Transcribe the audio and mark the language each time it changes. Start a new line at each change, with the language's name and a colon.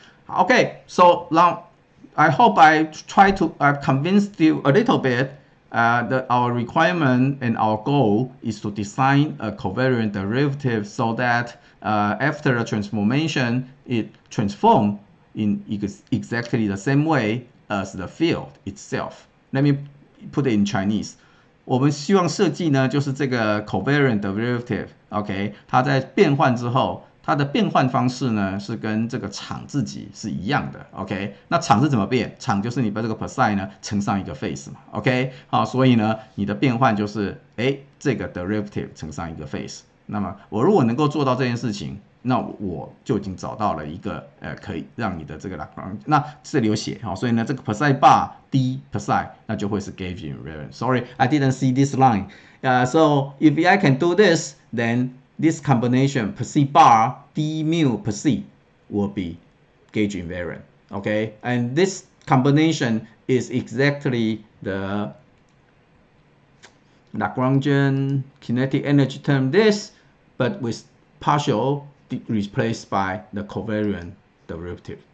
English: Okay, so now I hope I try to convince you a little bit. That our requirement and our goal is to design a covariant derivative so that after a transformation, it transforms in exactly the same way as the field itself. Let me put it in Chinese.
Chinese: 我们希望设计呢，就是这个 covariant derivative，OK， 它在变换之后，它的变换方式呢是跟这个场自己是一样的 ，OK？ 那场是怎么变？场就是你把这个 psi 呢乘上一个 phase 嘛 ，OK？ 好，所以呢你的变换就是这个 derivative 乘上一个 phase。那么我如果能够做到这件事情，那我就已经找到了一个可以让你的这个 Lagrangian。那这里有写好，所以呢这个 psi bar d psi 那就会是 gauge invariant。
English: Sorry, I didn't see this line. So if I can do this, then this combination psi bar d mu psi will be gauge invariant. Okay, and this combination is exactly the Lagrangian kinetic energy term this, but with partial replaced by the covariant derivative.